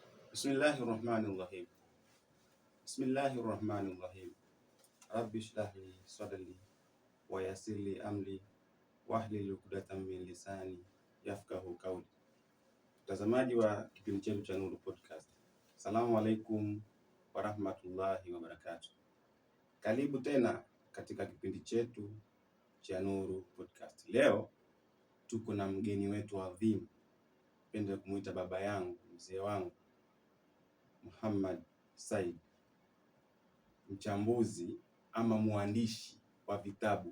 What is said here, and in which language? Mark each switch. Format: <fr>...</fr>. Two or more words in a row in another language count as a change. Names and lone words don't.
<ar>بسم الله الرحمن الرحيم. بسم الله الرحمن الرحيم. رب اشرح لي صدري ويسر لي أمري واحلل عقدة من لساني يفقهوا قولي.</ar> <sw>Mtazamaji wa kipindi chetu cha Nuru Podcast,</sw> <ar>السلام عليكم ورحمة الله وبركاته.</ar> <sw>Karibu tena katika kipindi chetu cha Nuru Podcast. Leo tuko na mgeni wetu adhimu, pende kumuita baba yangu, mzee wangu, Muhammad Said, mchambuzi ama mwandishi wa vitabu.</sw>